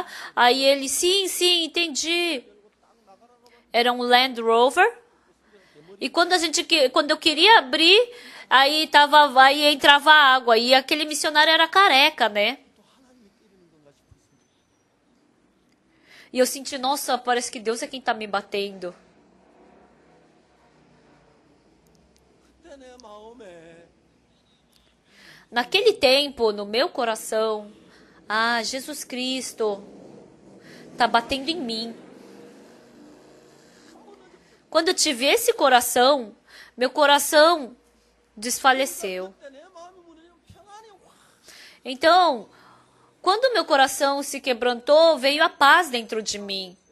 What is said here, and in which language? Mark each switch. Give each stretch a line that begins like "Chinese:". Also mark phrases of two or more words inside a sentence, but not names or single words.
Portuguese: Aí ele, sim, entendi. Era um Land Rover. E quando eu queria abrir, aí entrava água. E aquele missionário era careca, né? E eu senti, nossa, parece que Deus é quem está me batendo.
Korean: 그때 내 마음에
Portuguese: Naquele tempo, no meu coração, Jesus Cristo está batendo em mim. Quando eu tive esse coração, meu coração desfaleceu. Então, quando meu coração se quebrantou, veio a paz dentro de mim.